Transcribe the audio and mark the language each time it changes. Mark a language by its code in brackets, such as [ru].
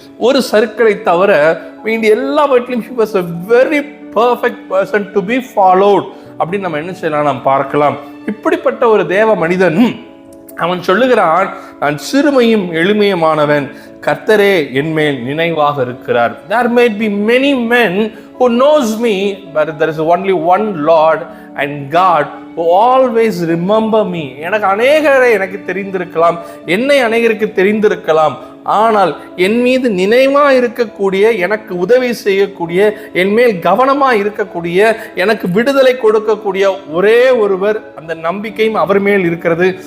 [ta] ஒரு சர்க்கிளை தவிர வேண்டிய எல்லாவற்றிலும் [en] he was a very perfect person to be followed [ta] அப்படின்னு நம்ம என்ன செய்யலாம் நாம் பார்க்கலாம். இப்படிப்பட்ட ஒரு தேவ மனிதன் அவன் சொல்லுகிறான், நான் சிறுமையும் எளிமையுமானவன், கர்த்தரே என்மேல் நினைவாக இருக்கிறார். [en] There may be many men who knows me, but there is only one Lord and God who always remember me. [ta] எனக்கு அநேகரை எனக்கு தெரிந்திருக்கலாம், என்னை அநேகருக்கு தெரிந்திருக்கலாம், ஆனால் என் மீது நினைவா இருக்கக்கூடிய, எனக்கு உதவி செய்யக்கூடிய, என் மேல் கவனமா இருக்கக்கூடிய, எனக்கு விடுதலை கொடுக்கக்கூடிய ஒரே ஒருவர், அந்த நம்பிக்கையும் அவர் மேல் இருக்கிறது.